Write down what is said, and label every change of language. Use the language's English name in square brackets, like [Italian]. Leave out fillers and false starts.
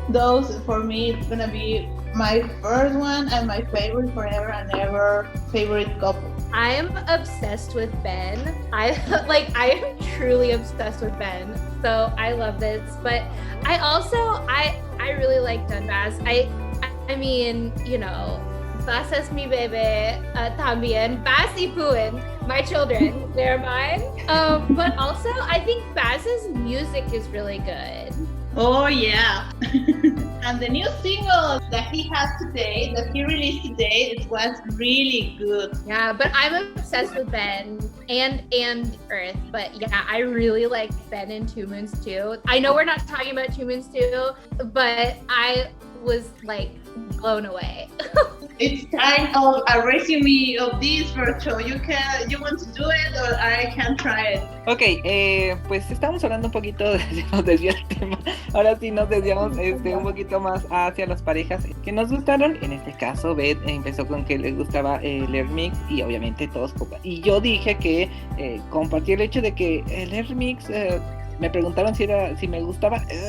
[English] Those for me it's gonna be my first one and my favorite forever and ever favorite couple. I am obsessed with Ben. I am truly obsessed with Ben. So I love this, but I also I really like Dundas. I mean, [Spanish] Bas es mi bebé, también. [English] Bas y Puin, my children, they're mine. But also, I think Bas's music is really good. Oh yeah. And the new single that he released today, it was really good. Yeah, but I'm obsessed with Ben and Earth. But yeah, I really like Ben and 2 Moons too. I know we're not talking about 2 Moons too, but I was like blown away. It's kind of a resume of this Fercho. You want to do it or I can try it? [Spanish] Ok, pues estamos hablando un poquito, nos desvió el tema. Ahora sí nos desviamos un poquito más hacia las parejas que nos gustaron. En este caso, Beth empezó con que le gustaba el Air Mix y obviamente todos. Y yo dije que compartí el hecho de que el Air Mix me preguntaron si me gustaba.